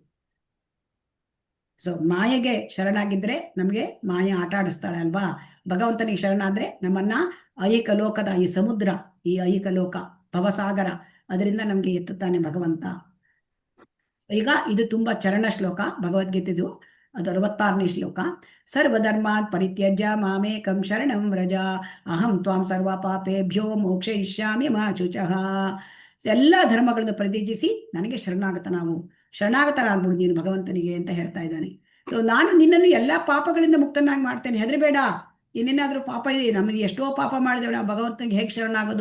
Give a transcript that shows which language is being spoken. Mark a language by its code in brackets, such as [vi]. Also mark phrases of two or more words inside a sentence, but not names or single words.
[kn] ಸೊ ಮಾಯೆಗೆ ಶರಣಾಗಿದ್ರೆ ನಮ್ಗೆ ಮಾಯ ಆಟ ಆಡಿಸ್ತಾಳೆ ಅಲ್ವಾ? ಭಗವಂತನಿಗೆ ಶರಣಾದ್ರೆ ನಮ್ಮನ್ನ ಐಹಿಕ ಲೋಕದ ಈ ಸಮುದ್ರ, ಈ ಐಹಿಕ ಲೋಕ ಭವಸಾಗರ, ಅದರಿಂದ ನಮ್ಗೆ ಎತ್ತುತ್ತಾನೆ ಭಗವಂತ. ಈಗ ಇದು ತುಂಬಾ ಚರಣ ಶ್ಲೋಕ ಭಗವದ್ಗೀತೆದು, ಅದು 66ನೇ ಶ್ಲೋಕ. [sa] ಸರ್ವಧರ್ಮಾನ್ ಪರಿತ್ಯಜ್ಯ ಮಾಮೇಕಂ ಶರಣಂ ವ್ರಜ ಅಹಂ ತ್ವಾಂ ಸರ್ವ ಪಾಪೇಭ್ಯೋ ಮೋಕ್ಷಯಿಷ್ಯಾಮಿ ಮಾ ಶುಚಃ. [kn] ಎಲ್ಲ ಧರ್ಮಗಳನ್ನು ಪರಿತ್ಯಜಿಸಿ ನನಗೆ ಶರಣಾಗತರಾಗ್ಬಿಡು ನೀನು ಭಗವಂತನಿಗೆ ಅಂತ ಹೇಳ್ತಾ ಇದ್ದಾನೆ. ಸೊ ನಾನು ನಿನ್ನನ್ನು ಎಲ್ಲಾ ಪಾಪಗಳಿಂದ ಮುಕ್ತನಾಗಿ ಮಾಡ್ತೇನೆ, ಹೆದರಬೇಡ. ಇನ್ನೇನಾದ್ರೂ ಪಾಪ ಇದೆ, ನಮಗೆ ಎಷ್ಟೋ ಪಾಪ ಮಾಡಿದೇವೆ, ನಾವು ಭಗವಂತನಿಗೆ ಹೇಗೆ ಶರಣಾಗೋದು?